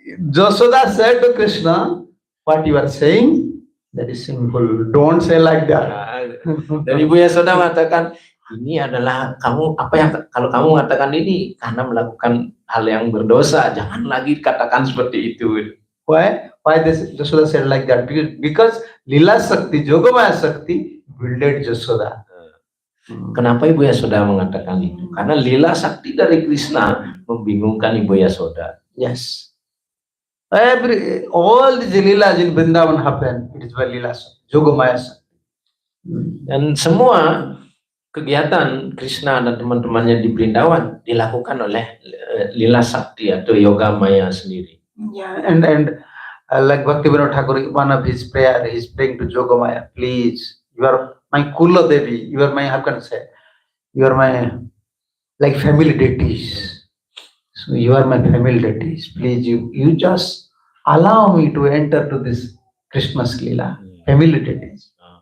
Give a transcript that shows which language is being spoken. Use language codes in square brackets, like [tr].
[en] Jasoda said to Krishna, what you are saying, that is sinful. Don't say like that. [id] Dan Ibu Yasoda mengatakan, ini adalah kalau kamu mengatakan ini karena melakukan hal yang berdosa, jangan lagi katakan seperti itu. [en] Why this Jasoda said like that? Because Lila Shakti, Yogamaya Shakti builded Jasoda. [id] Kenapa Ibu Yasoda mengatakan itu? Karena Lila Shakti dari Krishna membingungkan Ibu Yasoda. [en] Yes. All these Leelas in Vrindavan happen. It is by Lila Shakti, Yogamaya Shakti. [id] Dan semua kegiatan Krishna dan teman-temannya di Vrindavan dilakukan oleh Lila Shakti atau Yogamaya sendiri. [en] Yeah, and like Bhaktivinoda Thakur, one of his prayer, he's praying to Yogamaya, please, you are my Kula Devi, you are my, how can I say, you are my like family deities. So you are my family deities. Please, you just allow me to enter to this Krishna's Lila, family deities.